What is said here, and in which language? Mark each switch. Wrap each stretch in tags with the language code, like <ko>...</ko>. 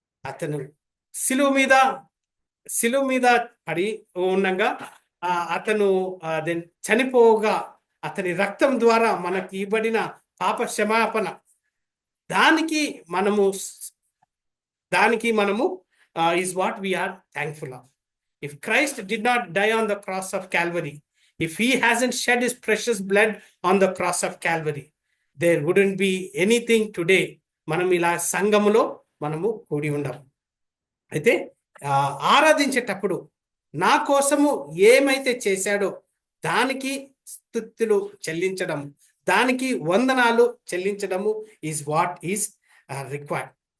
<te>అతను శిలువ మీద పడి ఉండగా అతను చనిపోగా అతని రక్తం ద్వారా మనకి ఇవ్వబడిన పాప క్షమాపణ, దానికి మనము</te> <en>is what we are thankful of. If Christ did not die on the cross of Calvary, if he hasn't shed his precious blood on the cross of Calvary, there wouldn't be anything today.</en> <te>మనం ఇలా సంఘములో మనము కూడి ఉండం. అయితే ఆరాధించేటప్పుడు నా కోసము ఏమైతే చేశాడో దానికి స్తుతులు చెల్లించడం, దానికి వందనాలు చెల్లించడము</te> <en>Is what is required.</en>